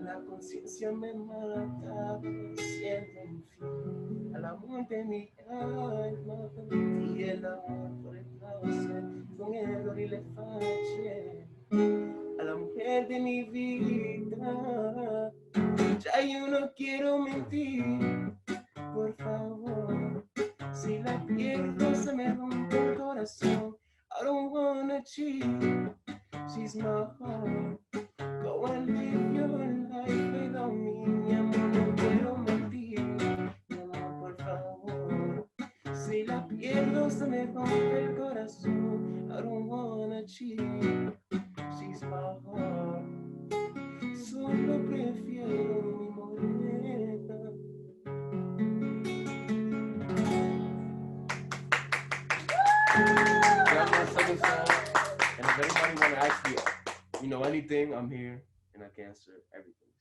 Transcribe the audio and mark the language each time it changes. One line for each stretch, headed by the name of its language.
Spanish: paciencia me mata, siento un fin al amor de mi alma y el amor por el placer con error y le fallé a la mujer de mi vida. Ya yo no quiero mentir, por favor, si la pierdo se me rompe el corazón.
English: I don't wanna cheat, she's my heart. Go and live your life without me,
Spanish: mi amor, no quiero mentir, mi amor, por favor. Si la pierdo se me rompe el corazón.
English: I don't wanna cheat, she's my heart.
Spanish: Solo prefiero mi morena.
English: That's my second song. And if anybody want to ask me, you know, anything, I'm here and I can answer everything.